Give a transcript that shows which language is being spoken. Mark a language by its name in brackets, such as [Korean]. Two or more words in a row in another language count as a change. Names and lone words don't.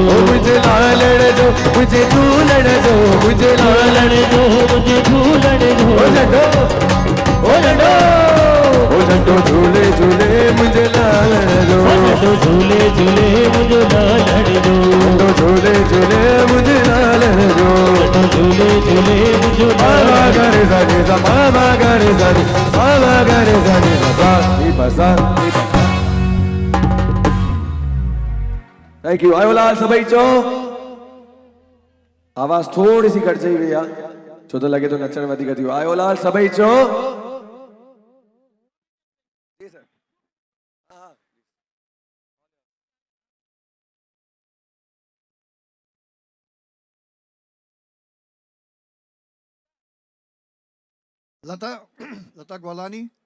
[Sindhi] ओ मुझे लालण जो, मुझे झूलण जो, मुझे लालण जो मुझे झूलण जो, ओ झंडो ओ झंडो झूले झूले मुझे लालण जो, झूले झूले मुझे लालण जो, झंडो झूले झूले मुझे लालण जो, झूले झूले मुझे बाबा गरे जाने जा, बाबा गरे जाने, बाबा गरे जाने बसा ई बसा। [English] Thank you. [Sindhi] आयो लाल सभई चो आवाज थोड़ी सी घट जाई भैया छो तो लगे तो नचण वधीक थियो। आयो लाल सभई चो Lata Lata Gwalani.